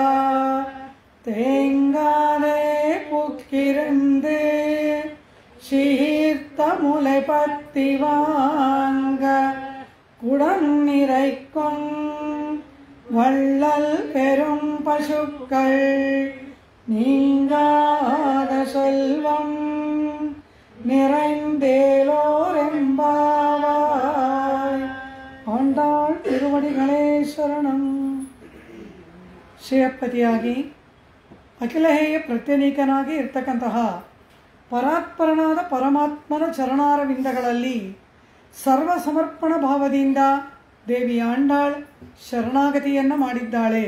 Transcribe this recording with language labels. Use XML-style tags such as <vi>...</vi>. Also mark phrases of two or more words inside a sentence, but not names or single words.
<ta>தேங்காதே புக்கிருந்து சீர்த்த முளை பத்தி வாங்க குடம் நிறைக்கும் வள்ளல் பெரும் பசுக்கள் நீங்காத செல்வம் நிறைந்தேலோரெம்பாவாய். ஆண்டாள் திருவடிகளே சரணம்.</ta> <kn>ಶ್ರೇಯಪತಿಯಾಗಿ ಅಖಿಲಹೇಯ ಪ್ರತ್ಯನೀಕನಾಗಿ ಇರ್ತಕ್ಕಂತಹ ಪರಾತ್ಪರನಾದ ಪರಮಾತ್ಮನ ಚರಣಾರವಿಂದಗಳಲ್ಲಿ ಸರ್ವ ಸಮರ್ಪಣ ಭಾವದಿಂದ ದೇವಿ ಆಂಡಾಳ್ ಶರಣಾಗತಿಯನ್ನು ಮಾಡಿದ್ದಾಳೆ.</kn>